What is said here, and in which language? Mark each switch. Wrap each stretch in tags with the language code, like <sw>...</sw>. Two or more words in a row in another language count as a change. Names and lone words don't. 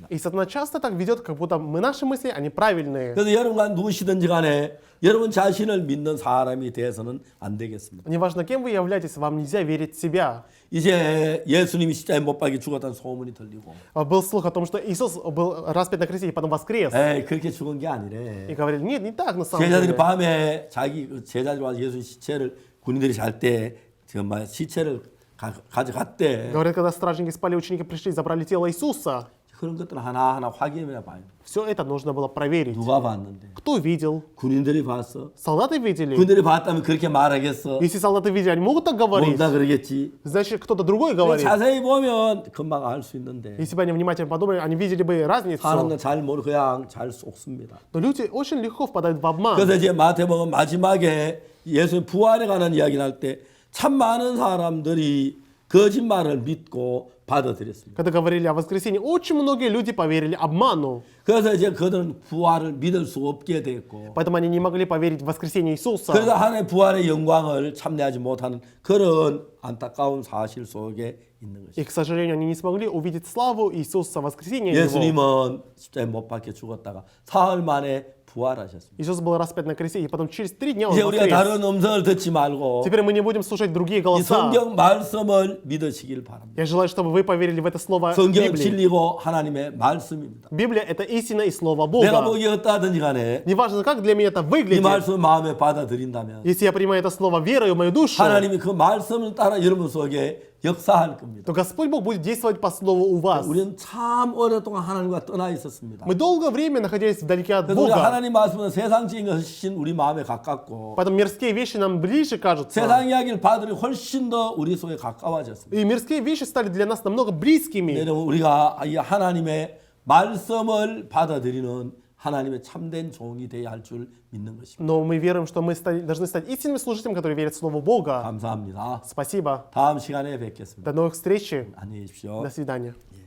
<ru>И сатана часто так ведет, как будто наши мысли, они правильные.</ru> <ko>그래서 여러분과 누구시든지 간에 여러분 자신을 믿는 사람이 돼서는 안 되겠습니다.</ko> <ru>Неважно, кем вы являетесь, вам нельзя верить в себя.</ru> <ko>이제 예수님이 십자가에 못 박혀 죽었다는 소문이 들리고</ko> <ru>Был слух о том, что Иисус был распят на кресте и потом воскрес.</ru> <ko>에이 그렇게 죽은 게 아니래.</ko> <ru>И говорили, нет, не так на самом</ru> <ko>제자들이</ko> <ru>деле.</ru> <ko>밤에 자기 제자들이 와서 예수 시체를 군인들이 잘 때 정말 시체를 가져갔대.</ko> <ru>Говорят, когда стражники спали, ученики пришли и забрали тело Иисуса.</ru> <ko>그런 것들은 하나하나 확인해 봐요.</ko> <ru>Все это нужно было проверить.</ru> <ko>누가 봤는데?</ko> <ru>Кто видел?</ru> <ko>군인들이 봤어.</ko> <ru>Солдаты видели?</ru> <ko>군인들이 봤다면 그렇게 말하겠어?</ko> <ru>Если солдаты видели, они могут так говорить?</ru> <ko>뭔가 그러겠지.</ko> <ru>Значит, кто-то другой говорит.</ru> <ko>자세히 보면 금방 알 수 있는데</ko> <ru>Если бы они внимательно подумали, они видели бы разницу.</ru> <ko>사람은 잘 모르고 그냥 잘 속습니다.</ko> <ru>Но люди очень легко впадают в обман.</ru> <ko>그래서 이제 마태복음 마지막에 예수의 부활에 관한 이야기를 할 때 참 많은 사람들이 거짓말을 믿고 받아들였습니다.</ko> <ru>Когда говорили о воскресении, очень многие люди поверили обману.</ru> <ko>그래서 이제 그들은 부활을 믿을 수 없게 됐고</ko> <ru>Поэтому они не могли поверить в воскресение Иисуса.</ru> <ko>그래서 하나님의 부활의 영광을 참여하지 못하는 그런 안타까운 사실 속에 있는</ko> <ru>И,</ru> <ko>것입니다.</ko> <ru>к сожалению, они не смогли увидеть славу Иисуса, воскресения Его.</ru> <ko>예수님은 십자가에 못 박혀 죽었다가 사흘 만에 부활하셨습니다.</ko> <ru>Иисус был распят на кресте, и потом через 3 дня Он</ru> <ko>이제 우리가</ko> <ru>воскрес.</ru> <ko>다른 음성을 듣지 말고</ko> <ru>Теперь мы не будем слушать другие</ru> <ko>이</ko> <ru>голоса.</ru> <ko>성경 말씀을 믿으시길 바랍니다.</ko> <ru>Я желаю, чтобы вы поверили в это слово</ru> <ko>성경은</ko> <ru>Библии.</ru> <ko>진리고 하나님의 말씀입니다.</ko> <ru>Библия — это истина и слово</ru> <ko>내가</ko> <ru>Бога.</ru> <ko>보기에 어떠하든지 간에</ko> <ru>Неважно, как для меня это</ru> <ko>이</ko> <ru>выглядит.</ru> <ko>말씀을 마음에 받아들인다면</ko> <ru>Если я принимаю это слово верою в мою душу,</ru> <ko>하나님이 그 말씀을 따라 여러분 속에 역사할 겁니다.</ko> <ru>то Господь Бог будет действовать по слову у вас.</ru> <ko>우리는 참 오랫동안 하나님과 떠나 있었습니다.</ko> <ru>Мы долгое время находились вдалеке от</ru> <ko>그래서 우리</ko> <ru>Бога.</ru> <ko>하나님 말씀은 세상적인 것이 훨씬 우리 마음에 가깝고</ko> <ru>Поэтому мирские вещи нам ближе кажутся.</ru> <ko>세상 이야기를 받으니 훨씬 더 우리 속에 가까워졌습니다.</ko> <ru>И мирские вещи стали для нас намного близкими.</ru> <ko>여러분 우리가 이 하나님의 말씀을 받아들이는 하나님의 참된 종이 되어야 할 줄 믿는 것입니다.</ko> <ru>Но мы веруем, что мы должны стать истинными служителями, которые верят в Слово Бога.</ru> <ko>감사합니다.</ko> <ru>Спасибо.</ru> <ko>다음 시간에 뵙겠습니다.</ko> <ru>До новых встреч.</ru> <ko>안녕히 계십시오.</ko> <ru>До свидания.</ru>